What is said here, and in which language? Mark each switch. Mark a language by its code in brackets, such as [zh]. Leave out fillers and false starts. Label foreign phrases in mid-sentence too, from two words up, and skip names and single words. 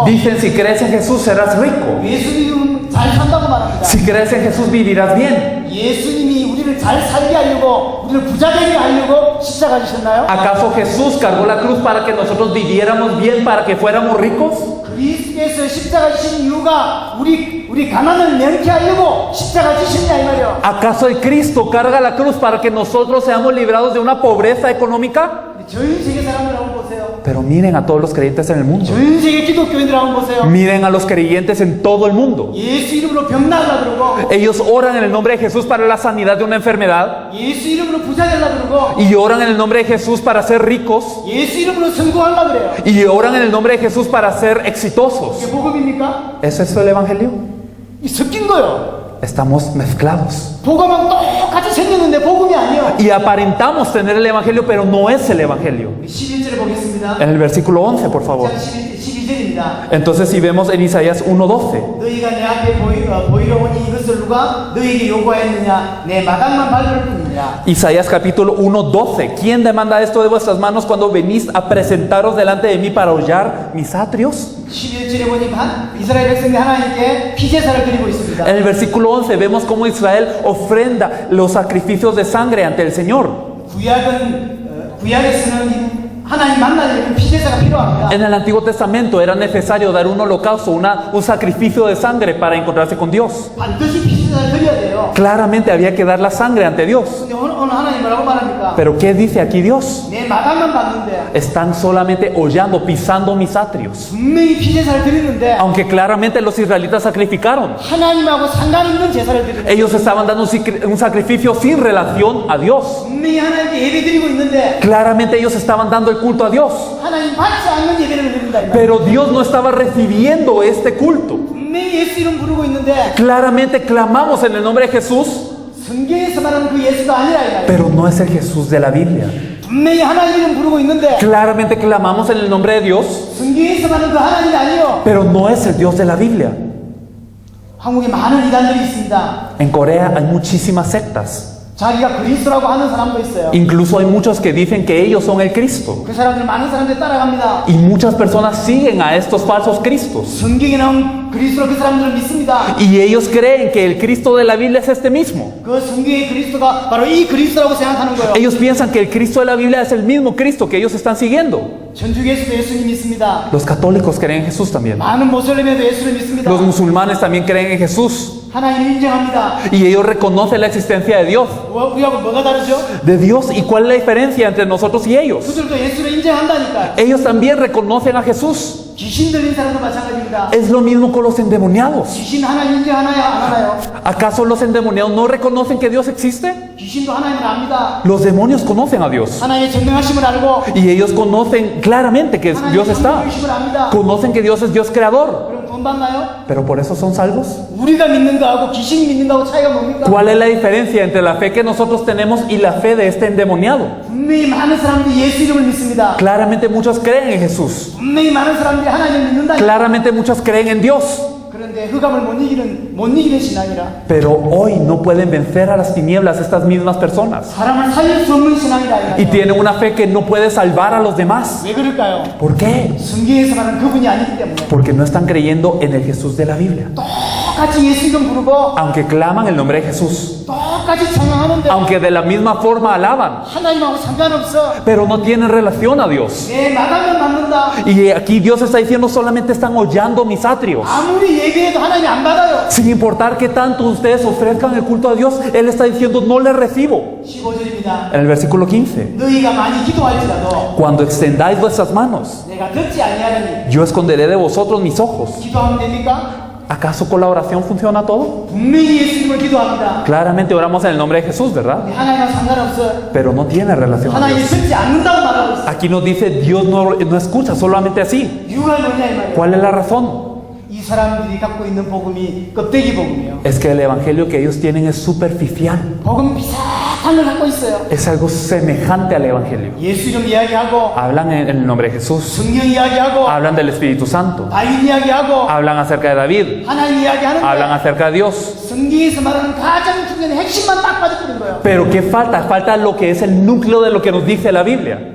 [es] Dicen, si crees en Jesús serás rico. [ko] 예수 믿으면 잘 산다고 말합니다. [es] Si crees en Jesús vivirás bien. [ko] 예수님이 우리를 잘 살게 하려고 우리를 부자 되게 하려고 십자가 지셨나요? [es] ¿Acaso Jesús cargó la cruz para que nosotros viviéramos bien, para que fuéramos ricos? [ko] 그리스도께서 십자가 지신 이유가 우리 가난을 명쾌하려고 십자가 지셨냐 이 말이요. [es] ¿Acaso el Cristo carga la cruz para que nosotros seamos librados de una pobreza económica? [ko] 전 세계 사람들 한번 보세요. [es] Pero miren a todos los creyentes en el mundo. [ko] 전 세계 기독교인들 한번 보세요. [es] Miren a los creyentes en todo el mundo. [ko] 예수 이름으로 병 나으려 그러고 [es] Ellos oran en el nombre de Jesús para la sanidad de una enfermedad. [ko] 예수 이름으로 부자 되려 그러고 [es] Y oran en el nombre de Jesús para ser ricos. [ko] 예수 이름으로 성공하려 그래요. [es] Y oran en el nombre de Jesús para ser exitosos. [ko] 이게 복음입니까? [es] ¿Es eso el evangelio? [ko] 이 섞인 거요. [es] Estamos mezclados. [ko] 복음하고 똑같이 생겼는데 복음이 아니요. [es] Y aparentamos tener el evangelio, pero no es el evangelio. [ko] 11절에 보겠습니다. [es] En el versículo 11, por favor. [ko] 12절입니다. [es] Entonces, si vemos en Isaías 1:12. [ko] 너희가 내 앞에 보이러 오니 이것을 누가 너희에게 요구하였느냐? 내 마당만 밟을 뿐이니라. [es] Isaías capítulo 1:12. ¿Quién demanda esto de vuestras manos cuando venís a presentaros delante de mí para hollar mis atrios? [ko] 11절에 보니 이스라엘 백성이 하나님께 피제사를 드리고 있습니다. [es] En el versículo 11 vemos cómo Israel ofrenda los sacrificios de sangre ante el Señor. [ko] 구약에서는 하나님 만나려면 피제사가 필요합니다. [es] En el Antiguo Testamento era necesario dar un holocausto, un sacrificio de sangre para encontrarse con Dios. [ko] 반드시 피제사가 피를 드려야 돼요. [es] Claramente había que dar la sangre ante Dios. [ko] 근데 오늘 하나님 뭐라고 말합니까? [es] Pero ¿qué dice aquí Dios? [ko] 내 마당만 봤는데 [es] Están solamente hollando, pisando mis atrios. [ko] 분명히 피제사를 드리는데 [es] Aunque claramente los israelitas sacrificaron. [ko] 하나님하고 상관 있는 제사를 드리는데 [es] Ellos estaban dando un sacrificio sin relación a Dios. [ko] 분명히 하나님께 예배 드리고 있는데 [es] Claramente ellos estaban dando el culto a Dios. [ko] 하나님 받지 않는 예배를 드린다 이 말이에요. [es] Pero Dios no estaba recibiendo este culto. [ko] 분명히 예수 이름 부르고 있는데 [es] Claramente clamamos en el nombre de Jesús, [ko] 성경에서 말하는 그 예수가 아니라 이 말이에요. [es] pero no es el Jesús de la Biblia. [ko] 분명히 하나님 이름 부르고 있는데 [es] Claramente clamamos en el nombre de Dios, [ko] 성경에서 말하는 그 하나님이 아니요. [es] pero no es el Dios de la Biblia. [ko] 한국에 많은 이단들이 있습니다. [es] En Corea hay muchísimas sectas. [ko] 자기가 그리스도라고 하는 사람도 있어요. [es] Incluso hay muchos que dicen que ellos son el Cristo. [ko] 그 사람들 많은 사람들이 따라갑니다. [es] Y muchas personas siguen a estos falsos Cristos. [ko] 성경에 나온 그리스도 그 사람들을 믿습니다. [es] Y ellos creen que el Cristo de la Biblia es este mismo. [ko] 그 성경의 그리스도가 바로 이 그리스도라고 생각하는 거예요. [es] Ellos piensan que el Cristo de la Biblia es el mismo Cristo que ellos están siguiendo. [ko] 천주교에서도 예수님 믿습니다. [es] Los católicos creen en Jesús también. [ko] 많은 모슬림에도 예수를 믿습니다. [es] Los musulmanes también creen en Jesús. [ko] 하나님을 인정합니다. [es] Y ellos reconocen la existencia de Dios. [ko] 우리하고 뭐가 다르죠? [es] De Dios. ¿Y cuál es la diferencia entre nosotros y ellos? [ko] 그들도 예수를 인정한다니까. [es] Ellos también reconocen a Jesús. [ko] 귀신 들린 사람도 마찬가지입니다. [es] Es lo mismo con los endemoniados. [ko] 귀신 하나님 인정하나요? 안 하나요? [es] ¿Acaso los endemoniados no reconocen que Dios existe? [ko] 귀신도 하나님을 압니다. [es] Los demonios conocen a Dios. [ko] 하나님의 전능하심을 알고 [es] Y ellos conocen claramente que Dios [ko] 하나님의 [es] está. [ko] 전능하심을 압니다. [es] Conocen que Dios es Dios creador. [ko] 그럼 구원 받나요? [es] Pero por eso son salvos. [ko] 우리가 믿는 거하고 귀신이 믿는 거하고 차이가 뭡니까? [es] ¿Cuál es la diferencia entre la fe que nosotros tenemos y la fe de este endemoniado? [ko] 분명히 많은 사람들이 예수 이름을 믿습니다. [es] Claramente muchos creen en Jesús. [ko] 분명히 많은 사람들이 하나님을 믿는다. [es] Claramente muchos creen en Dios. [ko] 그런데 흑암을 못 이기는 신앙이라. [es] Pero hoy no pueden vencer a las tinieblas estas mismas personas. [ko] 사람을 살릴 수 없는 신앙이라. [es] Y tienen una fe que no puede salvar a los demás. [ko] 왜 그럴까요? [es] ¿Por qué? [ko] 성경에서 말하는 그분이 아니기 때문에. [es] Porque no están creyendo en el Jesús de la Biblia. [ko] 똑같이 예수 이름 부르고 [es] Aunque claman el nombre de Jesús. [ko] 똑같이 찬양하는데 [es] Aunque de la misma forma alaban. [ko] 하나님하고 상관없어. [es] Pero no tienen relación a Dios. [ko] 내 마당을 만든다. [es] Y aquí Dios está diciendo solamente están hollando mis atrios. [ko] 아무리 얘기해도 하나님이 안 받아요. [es] Sin importar que tanto ustedes ofrezcan el culto a Dios, Él está diciendo no le recibo. [ko] 15절입니다. [es] En el versículo 15. [ko] 너희가 많이 기도할지라도 [es] Cuando extendáis vuestras manos, [ko] 내가 듣지 아니하리니. [es] yo esconderé de vosotros mis ojos. [ko] 기도하면 됩니까? [es] ¿Acaso con la oración funciona todo? [ko] 분명히 예수 이름을 기도합니다. [es] Claramente oramos en el nombre de Jesús, ¿verdad? [ko] 하나님과 상관없어. [es] Pero no tiene relación a [ko] 하나님이 [es] Dios. [ko] 듣지 않는다고 말하고 있어. [es] Aquí nos dice Dios no escucha solamente así. [ko] 이유가 뭐냐 이 말이에요. [es] ¿Cuál es la razón? [ko] 이 사람들이 갖고 있는 복음이 껍데기 복음이에요. [es] Es que el evangelio que ellos tienen es superficial. [ko] 복음 비슷한 걸 갖고 있어요. [es] Es algo semejante al evangelio. [ko] 예수 이름 이야기하고 [es] Hablan en el nombre de Jesús. [ko] 성경 이야기하고 [es] Hablan del Espíritu Santo. [ko] 다윗 이야기하고 [es] Hablan acerca de David. [ko] 하나님 [es] Hablan [ko] 이야기하는데 [es] acerca de Dios. [ko] 성경에서 말하는 가장 중요한 핵심만 딱 빠져버린 거예요. [es] Pero ¿qué falta? Falta lo que es el núcleo de lo que nos dice la Biblia.